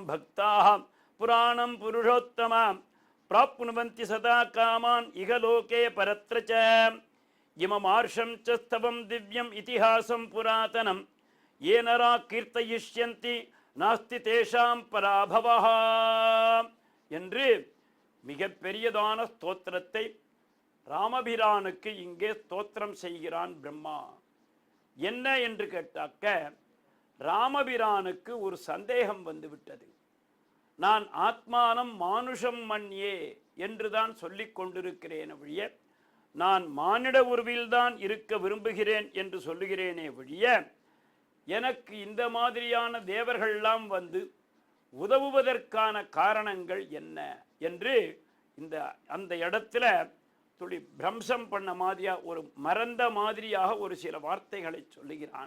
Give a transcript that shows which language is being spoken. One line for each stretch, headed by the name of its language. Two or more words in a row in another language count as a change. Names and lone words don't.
Sanskrit: भक्ताः पुराणं पुरुषोत्तमा प्राप्नुवन्ति सदा कामान् इह लोके परत्र च इममार्षं च स्तवं दिव्यम् इतिहासं पुरातनं ये नरा कीर्तयिष्यन्ति नास्ति तेषां पराभवः
Tamil: என்று மிகப்பெரியதான ஸ்தோத்திரத்தை ராமபிரானுக்கு இங்கே ஸ்தோத்திரம் செய்கிறான் பிரம்மா. என்ன என்று கேட்டாக்க, ராமபிரானுக்கு ஒரு சந்தேகம் வந்துவிட்டது. நான்
Sanskrit: आत्मानं मानुषं मन्ये
Tamil: என்றுதான் சொல்லிக் கொண்டிருக்கிறேன் ஒழிய, நான் மானிட உருவில்தான் இருக்க விரும்புகிறேன் என்று சொல்லுகிறேனே ஒழிய, எனக்கு இந்த மாதிரியான தேவர்கள்லாம் வந்து உதவுவதற்கான காரணங்கள் என்ன என்று அந்த இடத்துல துளி பிரம்சம் பண்ண மாதிரியாக ஒரு மறந்த மாதிரியாக ஒரு சில வார்த்தைகளை சொல்லுகிறான்.